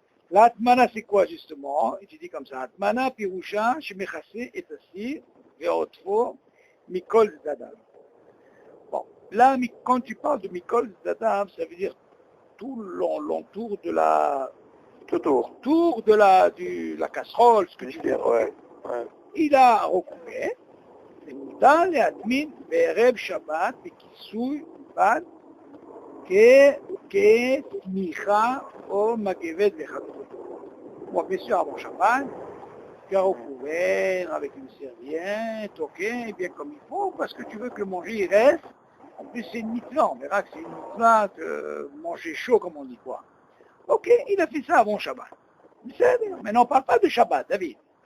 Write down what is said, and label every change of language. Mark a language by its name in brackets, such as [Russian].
[French] L'atmana, c'est quoi justement? Il dit comme ça. [Hebrew] Atmana, pirusha, shemechase et asir, ve'otfo, mikol zadam. [French] Bon, là, quand tu parles de mikol zadam, ça veut dire tout l'entour de la... Autour de la casserole, ce que tu veux. Il a recouvert. [Hebrew] ומותר להטמין בערב שבת בכיסוי בד כתמיכה או מגבת וכדומה. [French] Bon, bien sûr, avant Shabbat, Tu as recouvert avec une serviette, ok, bien comme il faut, parce que tu veux que le manger il reste. En plus, c'est une mitzvah, on verra que c'est une mitzvah de manger chaud, comme on dit quoi. Ok, il a fait ça avant Shabbat. Maintenant, on ne parle pas de Shabbat, David.